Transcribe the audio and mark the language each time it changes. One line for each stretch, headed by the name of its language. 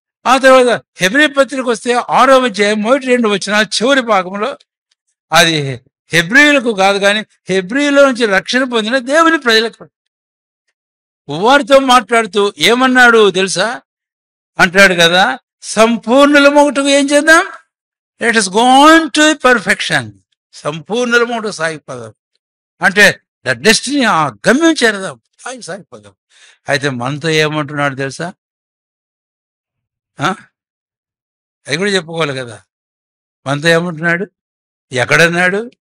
Telugu: ఆ తర్వాత హెబ్రీ పత్రిక వస్తే 6వ అధ్యాయం 1-2 వచనాలు చివరి భాగంలో అది హెబ్రీలకు కాదు కానీ హెబ్రీలో నుంచి రక్షణ పొందిన దేవుని ప్రజలకు వారితో మాట్లాడుతూ ఏమన్నాడు తెలుసా? అంటాడు కదా, సంపూర్ణులమొకటకు ఏం చేద్దాం?
English: Let us go on to perfection.
Telugu: సంపూర్ణులమొకటకు సాగిపోదాం అంటే ద డెస్టినీ, ఆ గమ్యం చేరదాం, సాగిపోదాం. అయితే మనతో ఏమంటున్నాడు తెలుసా? అది కూడా చెప్పుకోవాలి కదా. మనతో ఏమంటున్నాడు? ఎక్కడన్నాడు?